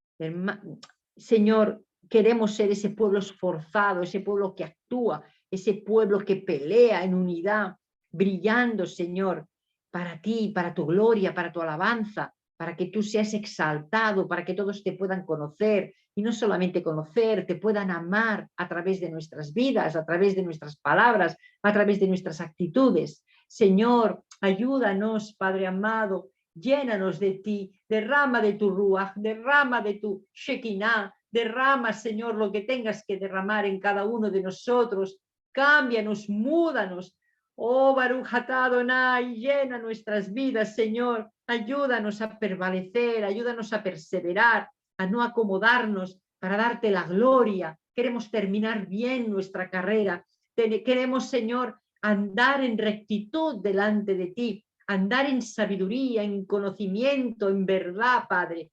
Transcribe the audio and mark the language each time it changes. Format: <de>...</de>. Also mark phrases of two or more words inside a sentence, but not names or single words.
<es>Señor, queremos ser ese pueblo esforzado, ese pueblo que actúa, ese pueblo que pelea en unidad, brillando, Señor, para ti, para tu gloria, para tu alabanza, para que tú seas exaltado, para que todos te puedan conocer, y no solamente conocer, te puedan amar a través de nuestras vidas, a través de nuestras palabras, a través de nuestras actitudes. Señor, ayúdanos, Padre amado, llénanos de ti, derrama de tu ruaj, derrama de tu shekinah, derrama, Señor, lo que tengas que derramar en cada uno de nosotros, cámbianos, múdanos.</es> <he>Oh, ברוך אתה אדוני,</he> <es>llena nuestras vidas, Señor, ayúdanos a prevalecer, ayúdanos a perseverar, a no acomodarnos, para darte la gloria. Queremos terminar bien nuestra carrera, queremos, Señor, andar en rectitud delante de ti, andar en sabiduría, en conocimiento, en verdad, Padre.</es>